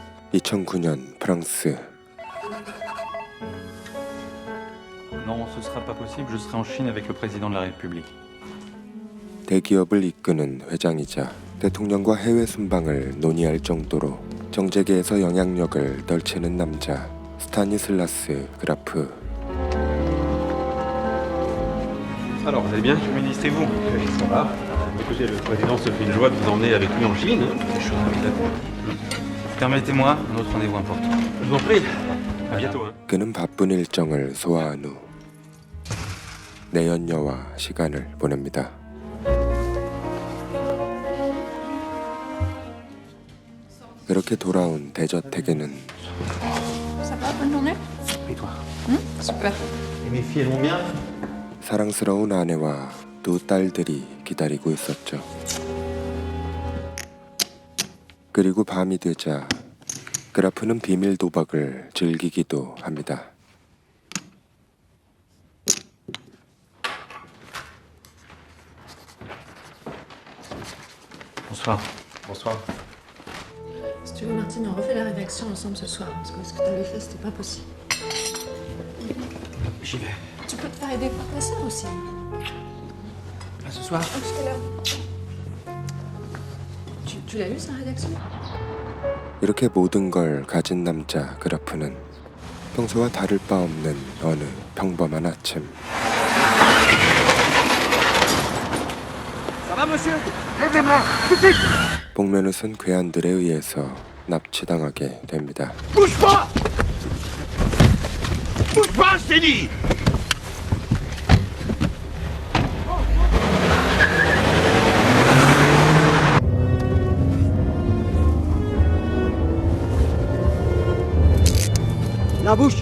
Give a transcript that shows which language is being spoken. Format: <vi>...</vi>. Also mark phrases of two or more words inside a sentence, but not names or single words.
<ko>2009년 프랑스.</ko> <fr>Non, ce sera pas possible, je serai en Chine avec le président de la République.</fr> <ko>대기업을 이끄는 회장이자 대통령과 해외 순방을 논의할 정도로 정재계에서 영향력을 떨치는 남자 스타니슬라스 그라프.</ko> <fr>Alors, vous allez bien, monsieur le ministre, et vous? Oui, ça va. Écoutez, le président se fait une joie de vous emmener avec lui en Chine. Je suis ravi d'être. Permettez-moi un autre rendez-vous important. Je vous en prie. À bientôt. Hein.</fr> <ko>그는 바쁜 일정을 소화한 후 내연녀와 시간을 보냅니다. 그렇게 돌아온 대저택에는</ko> <fr>Ça va, bonne journée? Et toi? Super. Et mes filles, elles vont bien?</fr> <ko>사랑스러운 아내와 두 딸들이 기다리고 있었죠. 그리고 밤이 되자 그라프는 비밀 도박을 즐기기도 합니다.</ko> <fr>Bonsoir. Bonsoir. Si tu veux, Martine, on refait la rédaction ensemble ce soir. Parce que ce que t'avais fait, c'était pas possible. J'y vais. Tu peux te faire aider par ta sœur aussi. À ce soir? Jusqu'à l'heure. Tu l'as lu, sa rédaction?</fr> <ko>이렇게 모든 걸 가진 남자 그라프는 평소와 다를 바 없는 어느 평범한 아침 복면을 쓴 괴한들에 의해서 납치당하게 됩니다.</ko> <fr>Bouge pas! Bouge pas, je t'ai dit! La bouche!</fr>